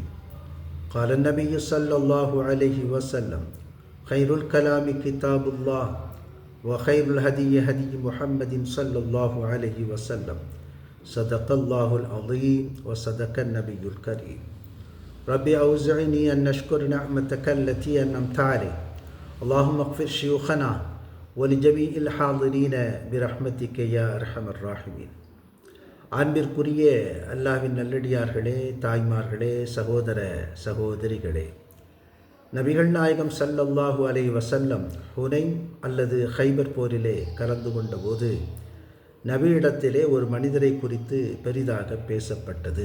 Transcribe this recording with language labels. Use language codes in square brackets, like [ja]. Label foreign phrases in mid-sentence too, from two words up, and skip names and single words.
[ar] قال النبي صلى الله عليه وسلم: خير الكلام كتاب الله وخير الهدي هدي محمد صلى الله عليه وسلم. صدق الله العظيم وصدق النبي الكريم. ربي أوزعني أن نشكر نعمتك التي أنعمت علي. اللهم اغفر شيوخنا ولجميع الحاضرين برحمتك يا أرحم الراحمين. [ta] அன்பிற்குரிய அல்லாஹ்வின் நல்லடியார்களே, தாய்மார்களே, சகோதர சகோதரிகளே, நபிகள் நாயகம் [ar] صلى الله عليه وسلم [ta] ஹுனைன் அல்லது ஹைபர் போரிலே கலந்து கொண்ட போது நபியிடத்திலே ஒரு மனிதரை குறித்து பெரிதாக பேசப்பட்டது.